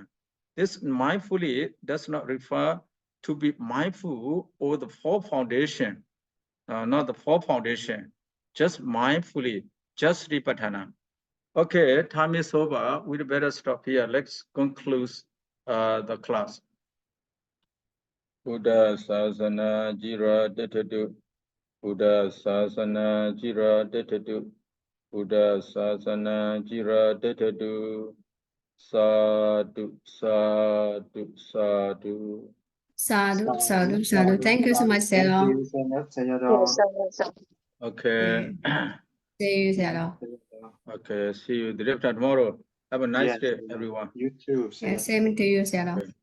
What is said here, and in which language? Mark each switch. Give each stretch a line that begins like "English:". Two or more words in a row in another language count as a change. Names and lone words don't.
English: This mindfully does not refer to be mindful over the four foundation, not the four foundation, just mindfully, just Satipaṭṭhāna. Okay, time is over. We'd better stop here. Let's conclude the class.
Pali: Buddha Sasana Jira Detadu. Buddha Sasana Jira Detadu. Buddha Sasana Jira Detadu. Sadhu, sadhu, sadhu. Sadhu, sadhu, sadhu.
English: Thank you so much, Thank Sayadaw. you so much, Sayadaw. Okay. See you, Sayadaw. Okay, see you the day after tomorrow. Have a nice Yes, day, Sayadaw. everyone. You too, Yeah, Sayadaw. same to you, Sayadaw. Okay.